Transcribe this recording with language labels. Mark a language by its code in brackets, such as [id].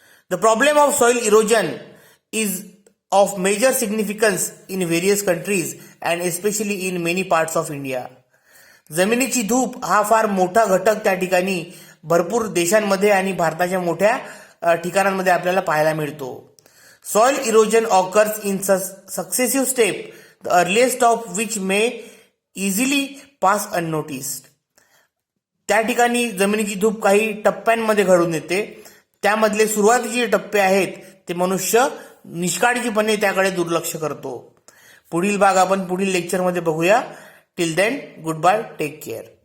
[en] The problem of soil erosion is of major significance in various countries and especially in many parts of India. [mr] जमिनीची धूप हा फार मोठा घटक त्या ठिकाणी भरपूर देशांमध्ये आणि भारताच्या मोठ्या ठिकाणांमध्ये आपल्याला पाहायला मिळतो. [en] Soil erosion occurs in successive steps, the earliest of which may easily pass unnoticed. [mr] त्या ठिकाणी जमिनीची धूप काही टप्प्यांमध्ये घडून येते. त्यामधले सुरुवातीचे टप्पे आहेत ते मनुष्य निष्काळजीपणे त्याकडे दुर्लक्ष करतो. पुढील भाग आपण पुढील लेक्चरमध्ये बघूया. [en] Till then goodbye, take care.